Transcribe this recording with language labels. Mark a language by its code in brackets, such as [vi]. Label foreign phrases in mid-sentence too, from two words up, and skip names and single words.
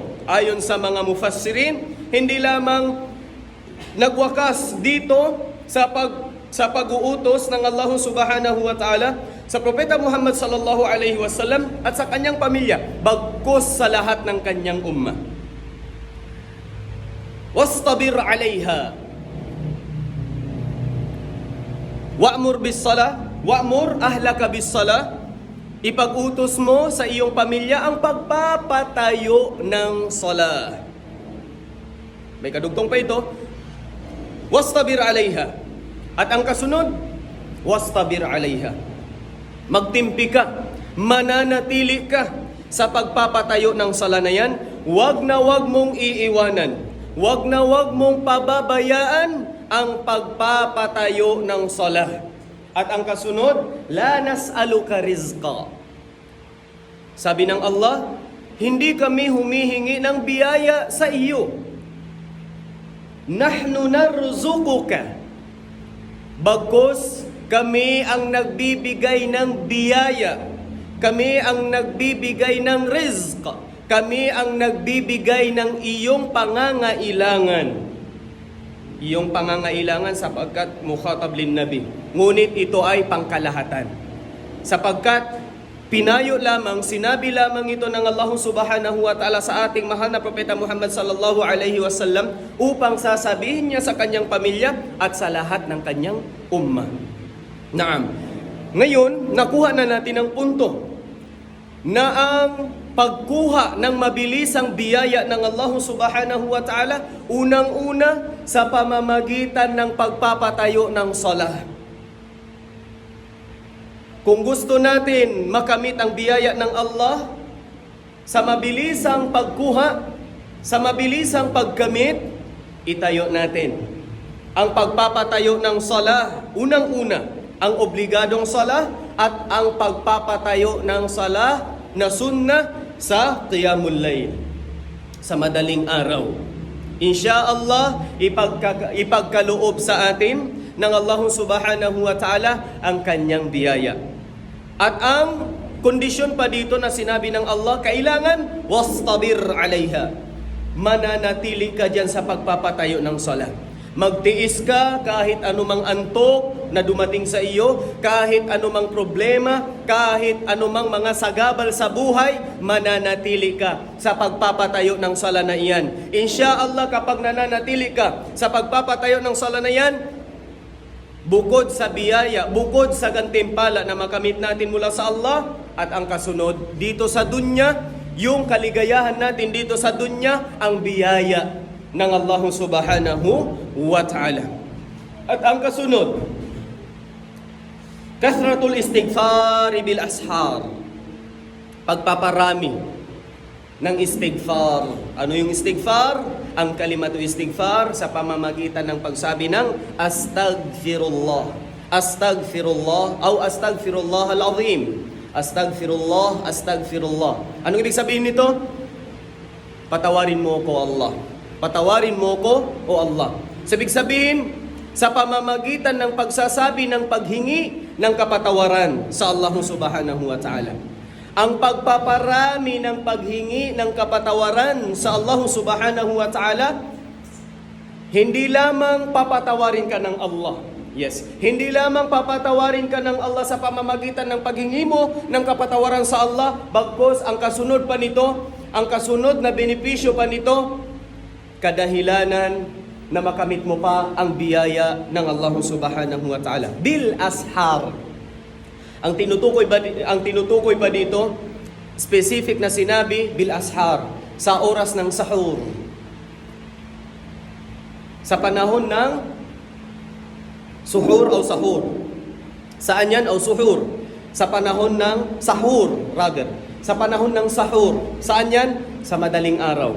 [tl] Ayon sa mga mufassirin, hindi lamang nagwakas dito sa pag-uutos ng Allah [ar] سبحانه وتعالى [tl] sa Propeta Muhammad [ar] صلى الله عليه وسلم [tl] at sa kanyang pamilya, bagkus sa lahat ng kanyang ummah. [ar] واصطبر عليها. وأمر بالصلاة، وأمر أهلك بالصلاة. [tl] Ipag-utos mo sa iyong pamilya ang pagpapatayo ng salah. May kadugtong pa ito. [ar] واصطبر عليها. [tl] At ang kasunod, [ar] واصطبر عليها. [tl] Magtimpi ka, mananatili ka sa pagpapatayo ng salah na yan. Wag na wag mong iiwanan. Wag na wag mong pababayaan ang pagpapatayo ng salah. At ang kasunod, [ar] لا نسألك رزقا. [tl] Sabi ng Allah, hindi kami humihingi ng biyaya sa iyo. [ar] نحن نرزقك. [tl] Bagkus kami ang nagbibigay ng biyaya. Kami ang nagbibigay ng rizq. Kami ang nagbibigay ng iyong pangangailangan. Iyong pangangailangan sapagkat [ar] مخاطب للنبي. [tl] Ngunit ito ay pangkalahatan. Sapagkat pinayo lamang, sinabi lamang ito ng Allah [ar] سبحانه وتعالى [tl] sa ating mahal na Propeta Muhammad [ar] صلى الله عليه وسلم [tl] upang sasabihin niya sa kanyang pamilya at sa lahat ng kanyang ummah. Naam. Ngayon, nakuha na natin ang punto na ang pagkuha ng mabilisang biyaya ng Allah [ar] سبحانه وتعالى, [tl] unang-una sa pamamagitan ng pagpapatayo ng salah. Kung gusto natin makamit ang biyaya ng Allah, sa mabilisang pagkuha, sa mabilisang pagkamit, itayo natin ang pagpapatayo ng sala. Unang-una, ang obligadong sala at ang pagpapatayo ng sala na sunnah sa [ar] قيام الليل, [tl] sa madaling araw. Insyaallah, ipagkaloob sa atin ng Allah [ar] سبحانه وتعالى [tl] ang kanyang biyaya. At ang kondisyon pa dito na sinabi ng Allah, kailangan [ar] واصطبر عليها. [tl] Mananatili ka dyan sa pagpapatayo ng salat. Magtiis ka kahit anumang antok na dumating sa iyo, kahit anumang problema, kahit anumang mga sagabal sa buhay, mananatili ka sa pagpapatayo ng sala na iyan. Insyaallah, kapag nananatili ka sa pagpapatayo ng sala na iyan, bukod sa biyaya, bukod sa gantimpala na makamit natin mula sa Allah, at ang kasunod dito sa dunya, yung kaligayahan natin dito sa dunya, ang biyaya ng Allah [ar] سبحانه وتعالى. [tl] At ang kasunod, [ar] كثرة الاستغفار بالأسحار, [tl] pagpaparami ng istighfar. Ano yung istighfar? Ang [ar] كلمة الاستغفار [tl] sa pamamagitan ng pagsabi ng astaghfirullah. [ar] أستغفر الله o أستغفر الله العظيم. أستغفر الله، أستغفر الله. [tl] Anong ibig sabihin nito? Patawarin mo ko Allah. Patawarin mo ko o Allah. Ibig sabihin, sa pamamagitan ng pagsasabi ng paghingi ng kapatawaran sa Allah [ar] سبحانه وتعالى. [tl] Ang pagpaparami ng paghingi ng kapatawaran sa Allah [ar] سبحانه وتعالى, [tl] hindi lamang papatawarin ka ng Allah. Yes, hindi lamang papatawarin ka ng Allah sa pamamagitan ng paghingi mo ng kapatawaran sa Allah, bagkus ang kasunod pa nito, ang kasunod na benepisyo pa nito, kadahilanan na makamit mo pa ang biyaya ng Allah [ar] سبحانه وتعالى. بالأسحار. [tl] Ang tinutukoy pa dito, specific na sinabi, [ar] بالأسحار, [tl] sa oras ng sahur. Sa panahon ng suhur o sahur. Saan yan? O suhur. Sa panahon ng sahur, rather. Sa panahon ng sahur. Saan yan? Sa madaling araw.